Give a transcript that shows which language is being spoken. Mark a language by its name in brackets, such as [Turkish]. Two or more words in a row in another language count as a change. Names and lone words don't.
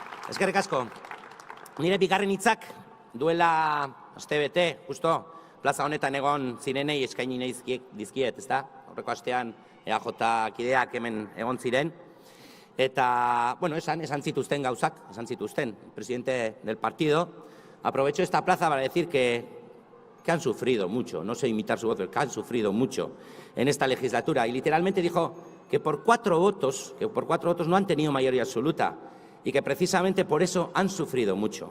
[Basque] Eskerrik asko. Nire bigarren hitzak duela astebete, justo, plaza honetan egon zirenei eskaini nahi dizkiet, ezta? Aurreko astean EAJ kideak hemen egon ziren. Eta, bueno, esan zituzten gauzak, esan zituzten. [Spanish] El presidente del partido aprovechó esta plaza para decir que han sufrido mucho, no sé imitar su voz, pero que han sufrido mucho en esta legislatura. Y literalmente dijo que por cuatro votos no han tenido mayoría absoluta y que precisamente por eso han sufrido mucho.